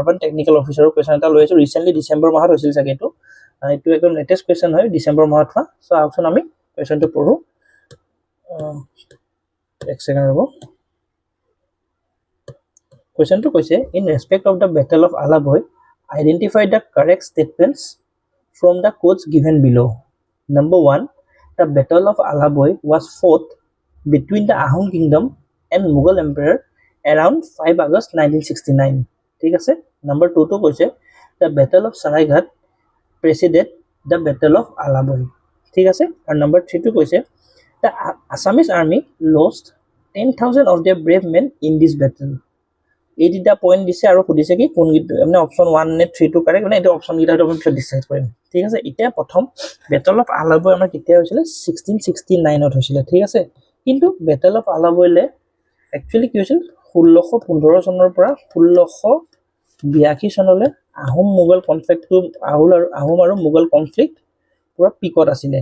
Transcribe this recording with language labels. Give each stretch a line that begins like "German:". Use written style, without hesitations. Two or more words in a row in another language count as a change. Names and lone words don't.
English: urban technical
Assamese: অফিচাৰৰ কুৱেশ্যন এটা লৈ আহিছোঁ। ৰিচেণ্টলি ডিচেম্বৰ মাহত হৈছিল চাগে এইটো একদম
English: latest question
Assamese: হয়, ডিচেম্বৰ মাহত হোৱা। চ' আহকচোন আমি কুৱেশ্যনটো পঢ়োঁ। এক ছেকেণ্ড ৰ'ব। কুৱেশ্যনটো কৈছে,
English: in respect of the Battle of Alaboi identify the correct statements from the codes given below'. Number 1, the Battle of Alaboi was fought between the Ahom Kingdom and Mughal Emperor around 5 August 1969.
Assamese: ঠিক আছে?
English: Number 2
Assamese: to কৈছে,
English: the Battle of Saraighat preceded the Battle of Alaboi.
Assamese: ঠিক আছে?
English: আৰু number 3
Assamese: to কৈছে,
English: the Assamese army lost 10,000 of their brave men in this battle.
Assamese: এই দুটা পইণ্ট দিছে আৰু সুধিছে কি কোন মানে অপশ্যন 1 নে 3 টো কাৰেক্ট, মানে এইটো অপশ্যন কেইটা আমি পিছত ডিচাইড কৰিম। ঠিক আছে? এতিয়া প্ৰথম বেটল অফ আলাবৈ আমাৰ কেতিয়া হৈছিলে? 1669ত হৈছিলে। ঠিক আছে? কিন্তু বেটল অফ আলাবৈলে একচুৱেলি কি হৈছিল 1615 চনৰ পৰা 1682 চনলৈ আহোম মোগল কনফ্লিক্টটো আহোম আৰু মোগল কনফ্লিক্ট পুৰা পিকত আছিলে।